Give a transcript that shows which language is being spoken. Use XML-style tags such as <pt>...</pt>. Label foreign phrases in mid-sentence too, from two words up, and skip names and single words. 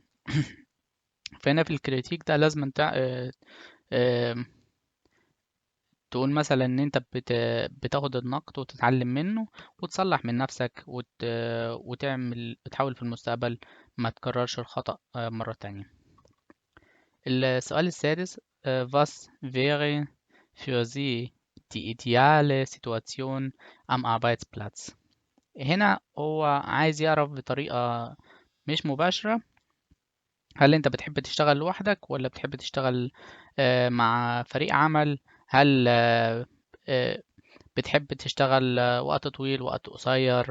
<ar>فهنا في الكريتيك ده لازم انت آه، تقول مثلا ان انت بتاخد النقد وتتعلم منه، وتصلح من نفسك، تحاول في المستقبل ما تكررش الخطأ مرة تانية. السؤال السادس:</ar> <de>Was wäre für Sie die ideale Situation am Arbeitsplatz؟</de> <ar>هنا هو عايز يعرف بطريقة مش مباشرة، هل انت بتحب تشتغل لوحدك، ولا بتحب تشتغل مع فريق عمل؟ هل آه، بتحب تشتغل وقت طويل، وقت قصير؟</ar>